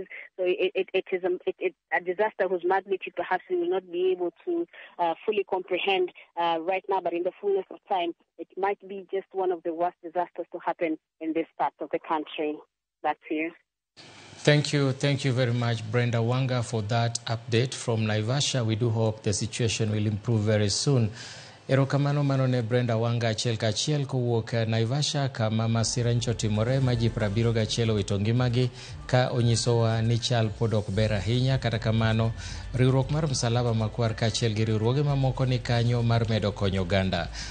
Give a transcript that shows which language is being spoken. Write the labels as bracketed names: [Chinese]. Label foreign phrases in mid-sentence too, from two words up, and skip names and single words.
[English] So it is a disaster whose magnitude perhaps we will not be able to fully comprehend right now, but in the fullness of time, it might be just one of the worst disasters to happen in this part of the country. That's here. Thank you very much, Brenda Wanga, for that update from Naivasha. We do hope the situation will improve very soon. [Luo (Kenya and Tanzania)] Erokamano manone Brenda Wanga achiel kachiel kowuok Naivasha kama masira ncho timore ma ji 71 owito ngimagi ka onyisowa ni chal pod ok ber ahinya. Kata kamano, riwruok mar Msalaba Makwar kachiel gi riwruoge mamoko ni kanyo mar medo konyo oganda.